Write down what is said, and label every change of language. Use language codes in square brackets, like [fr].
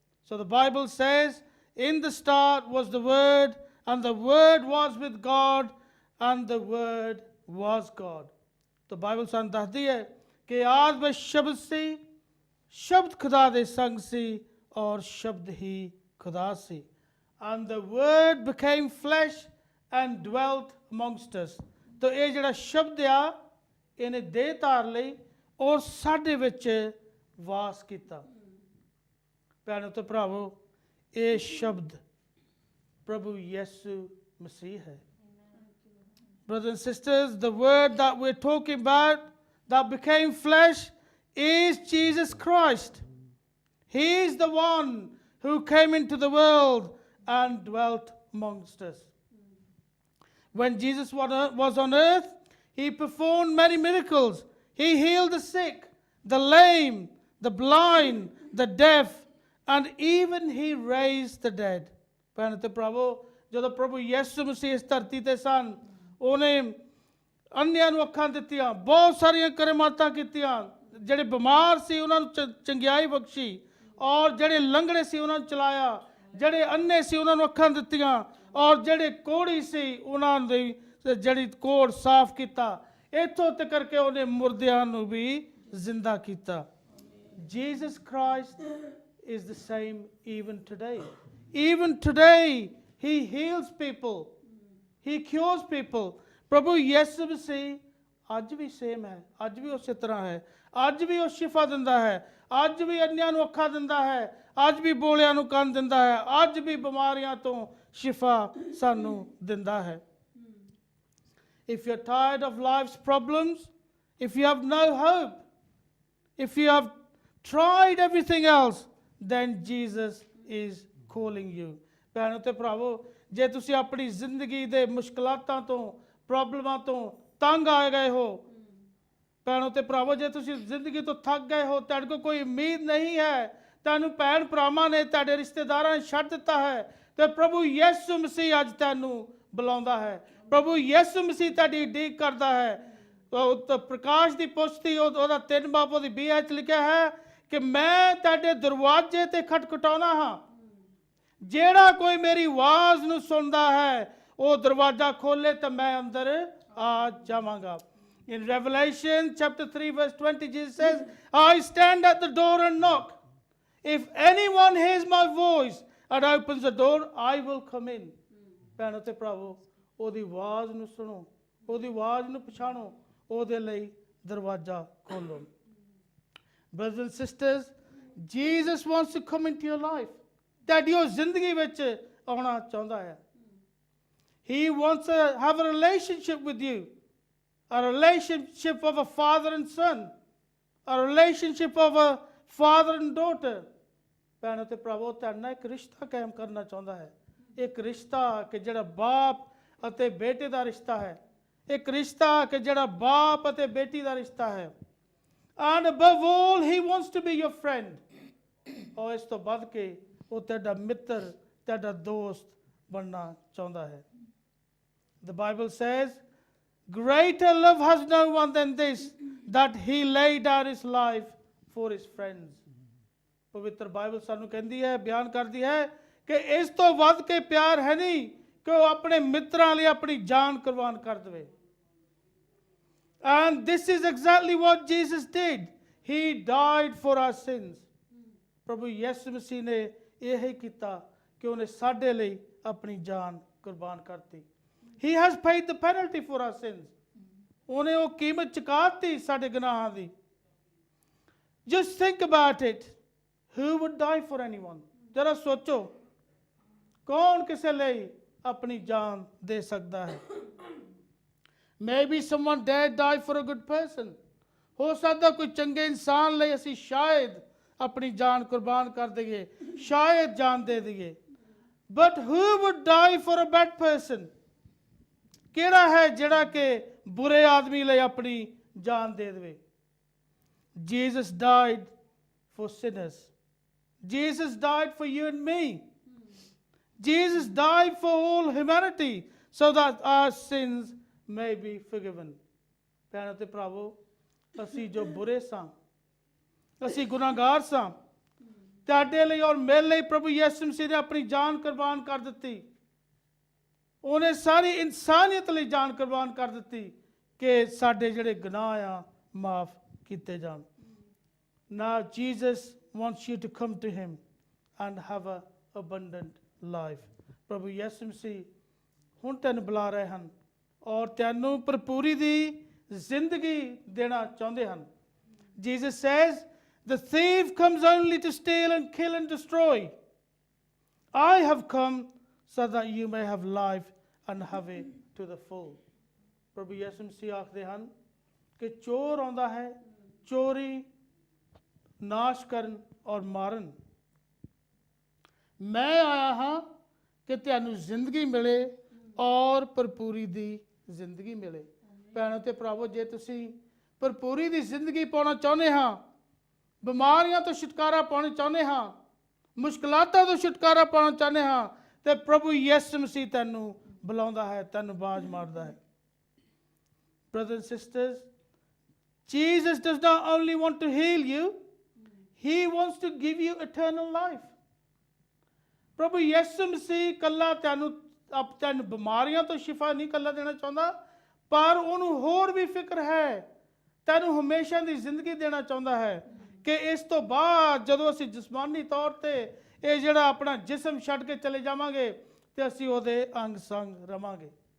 [en] So the Bible says, in the start was the Word, and the Word was with God, and the Word was God. [pa] तो Bible ਸਾਨੂੰ ਦੱਸਦੀ ਹੈ ਕਿ ਆਦਿ ਵਿੱਚ ਸ਼ਬਦ ਸੀ, ਸ਼ਬਦ ਖੁਦਾ ਦੇ ਸੰਗ ਸੀ ਔਰ ਸ਼ਬਦ ਹੀ ਖੁਦਾ ਸੀ। [en] And the Word became flesh and dwelt amongst us. [pa] तो ਇਹ ਜਿਹੜਾ ਸ਼ਬਦ ਆ ਇਹਨੇ ਦੇਹ ਧਾਰ ਲਈ ਔਰ ਸਾਡੇ ਵਿੱਚ ਵਾਸ ਕੀਤਾ। ਭੈਣੋ ਤੇ ਭਰਾਵੋ ਇਹ ਸ਼ਬਦ ਪ੍ਰਭੂ ਯਿਸੂ ਮਸੀਹ ਹੈ। [en] Brothers and sisters, the word that we're talking about that became flesh is Jesus Christ. He is the one who came into the world and dwelt amongst us. When Jesus was on earth, he performed many miracles. He healed the sick, the lame, the blind, the deaf, and even he raised the dead. [pa] ਭੈਣ ਤੇ ਭਰਾਵੋ, ਜਦੋਂ ਪ੍ਰਭੂ ਯਿਸੂ ਮਸੀਹ ਇਸ ਧਰਤੀ ਤੇ ਸਨ, ਉਹਨੇ ਅੰਨ੍ਹਿਆਂ ਨੂੰ ਅੱਖਾਂ ਦਿੱਤੀਆਂ, ਬਹੁਤ ਸਾਰੀਆਂ ਕਰਮਾਤਾਂ ਕੀਤੀਆਂ, ਜਿਹੜੇ ਬਿਮਾਰ ਸੀ ਉਹਨਾਂ ਨੂੰ ਚੰਗਿਆਈ ਬਖਸ਼ੀ, ਔਰ ਜਿਹੜੇ ਲੰਗੜੇ ਸੀ ਉਹਨਾਂ ਨੂੰ ਚਲਾਇਆ, ਜਿਹੜੇ ਅੰਨੇ ਸੀ ਉਹਨਾਂ ਨੂੰ ਅੱਖਾਂ ਦਿੱਤੀਆਂ, ਔਰ ਜਿਹੜੇ ਕੋਹੜੀ ਸੀ ਉਹਨਾਂ ਦੀ ਜਿਹੜੀ ਕੋਹੜ ਸਾਫ਼ ਕੀਤਾ। ਇੱਥੋਂ ਤੱਕ ਕਿ ਉਹਨੇ ਮੁਰਦਿਆਂ ਨੂੰ ਵੀ ਜ਼ਿੰਦਾ ਕੀਤਾ। [en] Jesus Christ is the same even today. Even today, he heals people. He cures people. [pa] ਪ੍ਰਭੂ ਯਿਸੂ ਮਸੀਹ ਅੱਜ ਵੀ ਸੇਮ ਹੈ, ਅੱਜ ਵੀ ਉਸੇ ਤਰ੍ਹਾਂ ਹੈ, ਅੱਜ ਵੀ ਉਹ ਸ਼ਿਫਾ ਦਿੰਦਾ ਹੈ, ਅੱਜ ਵੀ ਅੰਨ੍ਹਿਆਂ ਨੂੰ ਅੱਖਾਂ ਦਿੰਦਾ ਹੈ, ਅੱਜ ਵੀ ਬੋਲਿਆਂ ਨੂੰ ਕੰਨ ਦਿੰਦਾ ਹੈ, ਅੱਜ ਵੀ ਬਿਮਾਰੀਆਂ ਤੋਂ ਸ਼ਿਫਾ ਸਾਨੂੰ ਦਿੰਦਾ ਹੈ। [en] If you're tired of life's problems, if you have no hope, if you have tried everything else, then Jesus is calling you. [pa] ਭੈਣੋ ਤੇ ਭਰਾਵੋ, ਜੇ ਤੁਸੀਂ ਆਪਣੀ ਜ਼ਿੰਦਗੀ ਦੇ ਮੁਸ਼ਕਲਾਤਾਂ ਤੋਂ, ਪ੍ਰੋਬਲਮਾਂ ਤੋਂ ਤੰਗ ਆ ਗਏ ਹੋ, ਭੈਣੋ ਤੇ ਭਰਾਵੋ, ਜੇ ਤੁਸੀਂ ਜ਼ਿੰਦਗੀ ਤੋਂ ਥੱਕ ਗਏ ਹੋ, ਤੁਹਾਡੇ ਕੋਲ ਕੋਈ ਉਮੀਦ ਨਹੀਂ ਹੈ, ਤੁਹਾਨੂੰ ਭੈਣ ਭਰਾਵਾਂ ਨੇ, ਤੁਹਾਡੇ ਰਿਸ਼ਤੇਦਾਰਾਂ ਨੇ ਛੱਡ ਦਿੱਤਾ ਹੈ, ਤੇ ਪ੍ਰਭੂ ਯਿਸੂ ਮਸੀਹ ਅੱਜ ਤੁਹਾਨੂੰ ਬੁਲਾਉਂਦਾ ਹੈ। ਪ੍ਰਭੂ ਯਿਸੂ ਮਸੀਹ ਤੁਹਾਡੀ ਉਡੀਕ ਕਰਦਾ ਹੈ। ਪ੍ਰਕਾਸ਼ ਦੀ ਪੁਸਤਕ ਉਹਦਾ 3 ਬਾਬ ਦੀ 20 ਚ ਲਿਖਿਆ ਹੈ ਕਿ ਮੈਂ ਤੁਹਾਡੇ ਦਰਵਾਜ਼ੇ ਤੇ ਖਟਖਟਾਉਣਾ ਹਾਂ, ਜਿਹੜਾ ਕੋਈ ਮੇਰੀ ਆਵਾਜ਼ ਨੂੰ ਸੁਣਦਾ ਹੈ ਉਹ ਦਰਵਾਜ਼ਾ ਖੋਲੇ ਤਾਂ ਮੈਂ ਅੰਦਰ ਆ ਜਾਵਾਂਗਾ। [en] In Revelation chapter 3 verse 20, Jesus says, I stand at the door and knock. If anyone hears my voice and opens the door, I will come in. [pa] ਭੈਣੋ ਤੇ ਭਰਾਵੋ, ਉਹਦੀ ਆਵਾਜ਼ ਨੂੰ ਸੁਣੋ, ਉਹਦੀ ਆਵਾਜ਼ ਨੂੰ ਪਛਾਣੋ, ਉਹਦੇ ਲਈ ਦਰਵਾਜ਼ਾ ਖੋਲੋ। [en] Brothers and sisters, Jesus wants to come into your life. [pa] ਤੁਹਾਡੀ ਉਹ ਜ਼ਿੰਦਗੀ ਵਿੱਚ ਆਉਣਾ ਚਾਹੁੰਦਾ ਹੈ। [en] He wants to have a relationship with you, a relationship of a father and son, a relationship of a father and daughter. [pa] ਭੈਣੋ ਤੇ ਭਰਾਵੋ, ਤੁਹਾਡੇ ਨਾਲ ਇੱਕ ਰਿਸ਼ਤਾ ਕਾਇਮ ਕਰਨਾ ਚਾਹੁੰਦਾ ਹੈ। ਇੱਕ ਰਿਸ਼ਤਾ ਕਿ ਜਿਹੜਾ ਬਾਪ ਅਤੇ ਬੇਟੇ ਦਾ ਰਿਸ਼ਤਾ ਹੈ, ਇੱਕ ਰਿਸ਼ਤਾ ਕਿ ਜਿਹੜਾ ਬਾਪ ਅਤੇ ਬੇਟੀ ਦਾ ਰਿਸ਼ਤਾ ਹੈ। [en] And above all, he wants to be your friend. [pa] ਔਰ ਇਸ ਤੋਂ ਵੱਧ ਕੇ ਉਹ ਤੁਹਾਡਾ ਮਿੱਤਰ, ਤੁਹਾਡਾ ਦੋਸਤ ਬਣਨਾ ਚਾਹੁੰਦਾ ਹੈ। [en] The Bible says, greater love has no one than this, that he laid down his life for his friends. [pa] ਪਵਿੱਤਰ ਬਾਈਬਲ ਸਾਨੂੰ ਕਹਿੰਦੀ ਹੈ, ਬਿਆਨ ਕਰਦੀ ਹੈ ਕਿ ਇਸ ਤੋਂ ਵੱਧ ਕੇ ਪਿਆਰ ਹੈ ਨਹੀਂ ਕਿ ਉਹ ਆਪਣੇ ਮਿੱਤਰਾਂ ਲਈ ਆਪਣੀ ਜਾਨ ਕੁਰਬਾਨ ਕਰ ਦੇਵੇ। [en] And this is exactly what Jesus did. He died for our sins. [pa] ਪ੍ਰਭੂ ਯਿਸੂ ਮਸੀਹ ਨੇ ਇਹ ਹੀ ਕੀਤਾ ਕਿ ਉਹਨੇ ਸਾਡੇ ਲਈ ਆਪਣੀ ਜਾਨ ਕੁਰਬਾਨ ਕਰਤੀ। [en] He has paid the penalty for our sins. [pa] ਉਹਨੇ ਉਹ ਕੀਮਤ ਚੁਕਾਤੀ ਸਾਡੇ ਗੁਨਾਹਾਂ ਦੀ। [en] Just think about it. Who would die for anyone? [pa] ਜਰਾ ਸੋਚੋ, ਕੌਣ ਕਿਸੇ ਲਈ ਆਪਣੀ ਜਾਨ ਦੇ ਸਕਦਾ ਹੈ? [en] Maybe someone dare die for a good person. [pa] ਹੋ ਸਕਦਾ ਕੋਈ ਚੰਗੇ ਇਨਸਾਨ ਲਈ ਅਸੀਂ ਸ਼ਾਇਦ ਆਪਣੀ ਜਾਨ ਕੁਰਬਾਨ ਕਰ ਦਈਏ, ਸ਼ਾਇਦ ਜਾਨ ਦੇ ਦਈਏ। [en] But who would die for a bad person? [pa] ਕਿਹੜਾ ਹੈ ਜਿਹੜਾ ਕਿ ਬੁਰੇ ਆਦਮੀ ਲਈ ਆਪਣੀ ਜਾਨ ਦੇ ਦੇਵੇ? [en] Jesus died for sinners. Jesus died for you and me. Jesus died for all humanity so that our sins may be forgiven. [pa] ਭੈਣੋ ਤੇ ਭਰਾਵੋ, ਅਸੀਂ ਜੋ ਬੁਰੇ ਸਾਂ, ਅਸੀਂ ਗੁਨਾਹਗਾਰ ਸਾਂ, ਤੁਹਾਡੇ ਲਈ ਔਰ ਮੇਰੇ ਲਈ ਪ੍ਰਭੂ ਯਿਸੂ ਮਸੀਹ ਨੇ ਆਪਣੀ ਜਾਨ ਕੁਰਬਾਨ ਕਰ ਦਿੱਤੀ। ਉਹਨੇ ਸਾਰੀ ਇਨਸਾਨੀਅਤ ਲਈ ਜਾਨ ਕੁਰਬਾਨ ਕਰ ਦਿੱਤੀ ਕਿ ਸਾਡੇ ਜਿਹੜੇ ਗੁਨਾਹ ਆ ਮਾਫ ਕੀਤੇ ਜਾਣ। [en] Now Jesus wants you to come to him and have an abundant life. [pa] ਪ੍ਰਭੂ ਯਿਸੂ ਮਸੀਹ ਹੁਣ ਤੈਨੂੰ ਬੁਲਾ ਰਹੇ ਹਨ ਔਰ ਤੈਨੂੰ ਭਰਪੂਰੀ ਦੀ ਜ਼ਿੰਦਗੀ ਦੇਣਾ ਚਾਹੁੰਦੇ ਹਨ। [en] Jesus says, the thief comes only to steal and kill and destroy. I have come so that you may have life and have it to the full. [pa] ਪ੍ਰਭੂ ਯਿਸੂ ਮਸੀਹ ਆਖਦੇ ਹਨ ਕਿ ਚੋਰ ਆਉਂਦਾ ਹੈ ਚੋਰੀ, ਨਾਸ਼ ਕਰਨ ਔਰ ਮਾਰਨ। ਮੈਂ ਆਇਆ ਹਾਂ ਕਿ ਤੁਹਾਨੂੰ ਜ਼ਿੰਦਗੀ ਮਿਲੇ ਔਰ ਭਰਪੂਰੀ ਦੀ ਜ਼ਿੰਦਗੀ ਮਿਲੇ। ਭੈਣੋ ਤੇ ਭਰਾਵੋ, ਜੇ ਤੁਸੀਂ ਭਰਪੂਰੀ ਦੀ ਜ਼ਿੰਦਗੀ ਪਾਉਣਾ ਚਾਹੁੰਦੇ ਹਾਂ, ਬਿਮਾਰੀਆਂ ਤੋਂ ਛੁਟਕਾਰਾ ਪਾਉਣਾ ਚਾਹੁੰਦੇ ਹਾਂ, ਮੁਸ਼ਕਲਾਤਾਂ ਤੋਂ ਛੁਟਕਾਰਾ ਪਾਉਣਾ ਚਾਹੁੰਦੇ ਹਾਂ ਤੇ ਪ੍ਰਭੂ ਯਿਸੂ ਮਸੀਹ ਤੈਨੂੰ ਬੁਲਾਉਂਦਾ ਹੈ, ਤੈਨੂੰ ਆਵਾਜ਼ ਮਾਰਦਾ ਹੈ। [en] Brothers and sisters, Jesus does not only want to heal you, he wants to give you eternal life. [pa] ਪ੍ਰਭੂ ਯਿਸੂ ਮਸੀਹ ਕੱਲਾ ਤੈਨੂੰ ਬਿਮਾਰੀਆਂ ਤੋਂ ਸ਼ਿਫਾ ਨਹੀਂ ਕੱਲਾ ਦੇਣਾ ਚਾਹੁੰਦਾ, ਪਰ ਉਹਨੂੰ ਹੋਰ ਵੀ ਫਿਕਰ ਹੈ, ਤੈਨੂੰ ਹਮੇਸ਼ਾ ਦੀ ਜ਼ਿੰਦਗੀ ਦੇਣਾ ਚਾਹੁੰਦਾ ਹੈ ਕਿ ਇਸ ਤੋਂ ਬਾਅਦ ਜਦੋਂ ਅਸੀਂ ਜਿਸਮਾਨੀ ਤੌਰ ਤੇ ਇਹ ਜਿਹੜਾ ਆਪਣਾ ਜਿਸਮ ਛੱਡ ਕੇ ਚਲੇ ਜਾਵਾਂਗੇ ਤੇ ਅਸੀਂ ਉਹਦੇ ਅੰਗ ਸੰਗ ਰਵਾਂਗੇ।